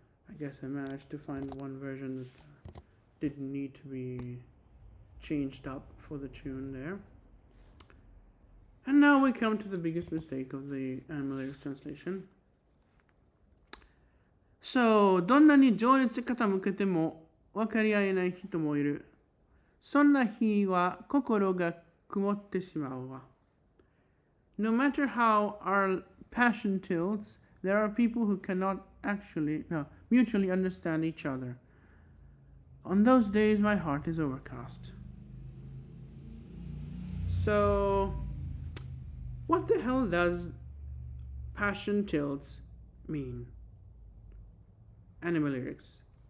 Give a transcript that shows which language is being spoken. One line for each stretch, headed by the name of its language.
English: I guess I managed to find one version that didn't need to be changed up for the tune there. And now we come to the biggest mistake of the Animal Lyrics translation.
Japanese: So, どんなに情熱傾けても分かり合えない人もいる。そんな日は心が曇ってしまうわ。
English: No matter how our passion tilts, there are people who cannot mutually understand each other. On those days, my heart is overcast. So, what the hell does passion tilts mean? Anime lyrics.